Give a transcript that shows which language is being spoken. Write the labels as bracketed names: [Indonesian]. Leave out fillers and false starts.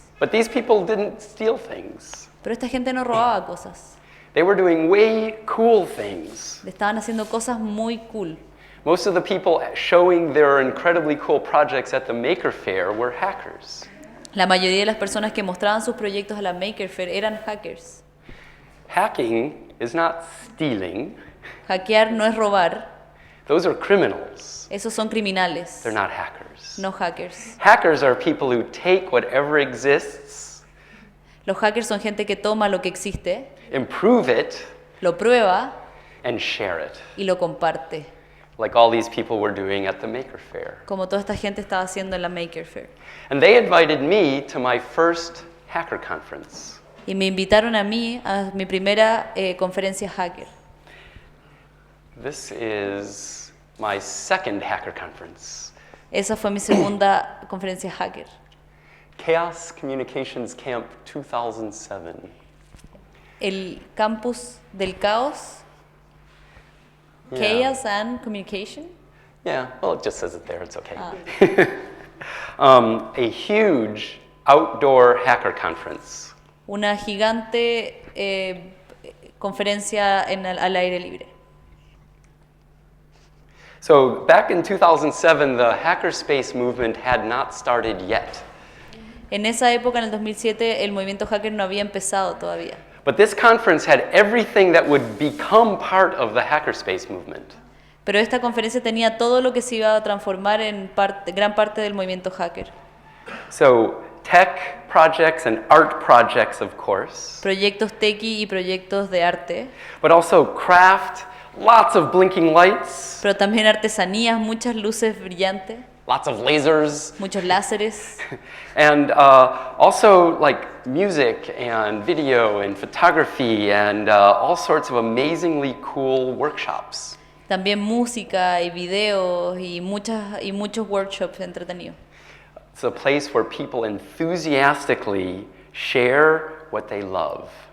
[English] But these people didn't steal things. [Spanish] Pero esta gente no robaba cosas. [English] They were doing way cool things. [Spanish] Estaban haciendo cosas muy cool. [English] Most of the people showing their incredibly cool projects at the Maker Faire were hackers. [Spanish] La mayoría de las personas que mostraban sus proyectos a la Maker Faire eran hackers. [English] Hacking is not stealing. [Spanish] Hackear no es robar. [English] Those are criminals. [Spanish] Esos son criminales, [English] They're not hackers. [Spanish] no hackers. [English] Hackers are people who take whatever exists, [Spanish] Los hackers son gente que toma lo que existe, [English] improve it, [Spanish] lo prueba [English] and share it, [Spanish] y lo comparte, [English] like all these people were doing at the Maker Faire. [Spanish] como toda esta gente estaba haciendo en la Maker Faire. [English] And they invited me to my first hacker conference. [Spanish] Y me invitaron a mí a mi primera conferencia hacker. [English] This is my second hacker conference. [Spanish] Esa fue mi segunda conferencia hacker. [English] Chaos Communications Camp 2007. [Spanish] El campus del caos, [English] Yeah. Chaos and Communication. Yeah, well, it just says it there. It's okay. Ah. A huge outdoor hacker conference. [Spanish] Una gigante conferencia al aire libre. [English] So back in 2007, the hackerspace movement had not started yet. [Spanish] En esa época, en el 2007, el movimiento hacker no había empezado todavía. [English] But this conference had everything that would become part of the hackerspace movement. [Spanish] Pero esta conferencia tenía todo lo que se iba a transformar en gran parte del movimiento hacker. [English] So tech projects and art projects, of course, [Spanish] Proyectos tequi y proyectos de arte, [English] but also craft, lots of blinking lights, [Spanish] pero también artesanías, muchas luces brillantes, [English] lots of lasers, [Spanish] muchos láseres, [English] and also like music and video and photography and all sorts of amazingly cool workshops. [Spanish] también música y videos y muchos workshops entretenidos. [English] It's a place where people enthusiastically share what they love.